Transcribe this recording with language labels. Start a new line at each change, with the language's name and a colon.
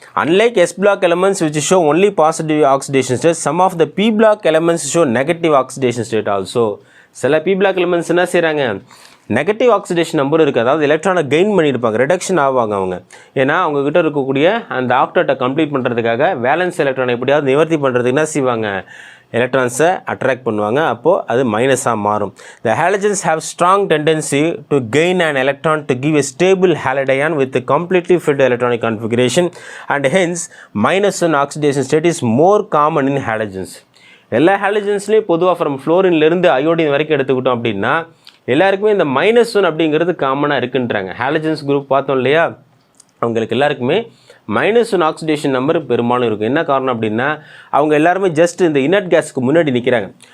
English: Unlike S block elements which show only positive oxidation state, some of the P block elements show negative oxidation state also.
Tamil: சில P block elements என்ன செய்கிறாங்க, negative oxidation number இருக்குது, அதாவது எலக்ட்ரானை gain பண்ணியிருப்பாங்க, reduction ஆவாங்க அவங்க. ஏன்னா அவங்கக்கிட்ட இருக்கக்கூடிய அந்த ஆக்டேட்டை கம்ப்ளீட் பண்ணுறதுக்காக வேலன்ஸ் எலக்ட்ரானை எப்படியாவது நிவர்த்தி பண்ணுறதுக்கு என்ன செய்வாங்க, எலக்ட்ரான்ஸை அட்ராக்ட் பண்ணுவாங்க. அப்போது அது மைனஸாக மாறும்.
English: The halogens have strong tendency to gain an electron to give a stable halodion with a completely filled electronic configuration, and hence -1 oxidation state is more common in halogens.
Tamil: எல்லா ஹாலஜன்ஸ்லேயும் பொதுவாக ஃப்ரம் ஃப்ளோரின்லேருந்து அயோடின் வரைக்கும் எடுத்துக்கிட்டோம் அப்படின்னா எல்லாருக்குமே இந்த -1 அப்படிங்கிறது காமனாக இருக்குன்றாங்க. ஹாலஜன்ஸ் குரூப் பார்த்தோம் இல்லையா, அவங்களுக்கு எல்லாருக்குமே -1 ஆக்சிடேஷன் நம்பர் பெரும்பாலும் இருக்கும். என்ன காரணம் அப்படின்னா அவங்க எல்லாருமே ஜஸ்ட் இந்த இனட் கேஸுக்கு முன்னாடி நிற்கிறாங்க.